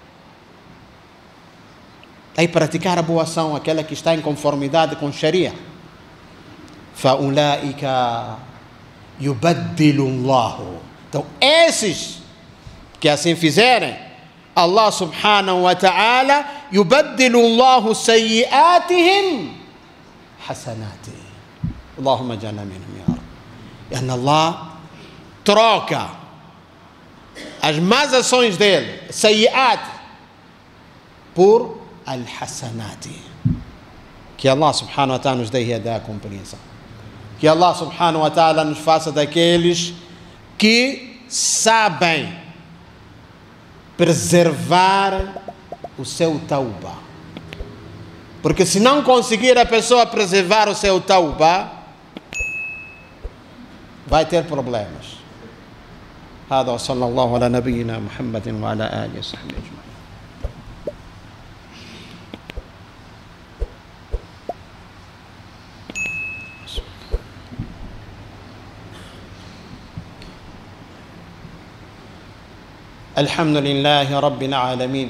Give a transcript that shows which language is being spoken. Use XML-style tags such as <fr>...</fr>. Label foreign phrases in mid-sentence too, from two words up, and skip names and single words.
<pt>Aí praticar a boa ação, aquela que está em conformidade com Sharia.</pt> <ar>فَأُولَٰئِكَ يُبَدِّلُ اللَّهُ.</ar> <pt>Então esses que assim fizerem,</pt> <ar>الله سبحانه وتعالى يبدل الله سيئاتهم حسنات. اللهم اجعلنا منهم يا رب. يعني Allah troca as más ações dele, sayiat, por al-hasanat.</ar> <pt>Que</pt> <ar>الله سبحانه وتعالى</ar> <pt>nos dê a compreensão. Que</pt> <ar>الله سبحانه وتعالى</ar> <pt>nos faça daqueles que sabem preservar o seu tauba. Porque se não conseguir a pessoa preservar o seu tauba, vai ter problemas.</pt> <ar>هذا وصلى الله على نبينا محمد وعلى آله وصحبه أجمعين. الحمد لله رب العالمين.</ar>